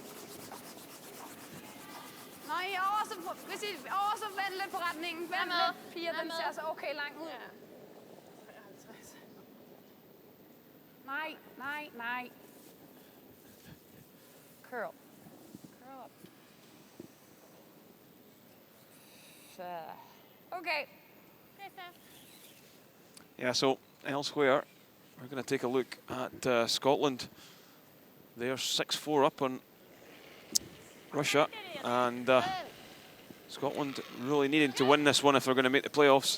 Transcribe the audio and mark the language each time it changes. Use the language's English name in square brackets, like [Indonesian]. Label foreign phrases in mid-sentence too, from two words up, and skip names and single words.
[Danish] Nå, I hvis I så vend lidt på retningen. Vend lidt, piger, den ser så okay langt ud. Nej. [English] Curl up. Okay. Yeah, so elsewhere, We're going to take a look at Scotland. They're 6-4 up on Russia, and Scotland really needing to win this one if they're going to make the playoffs.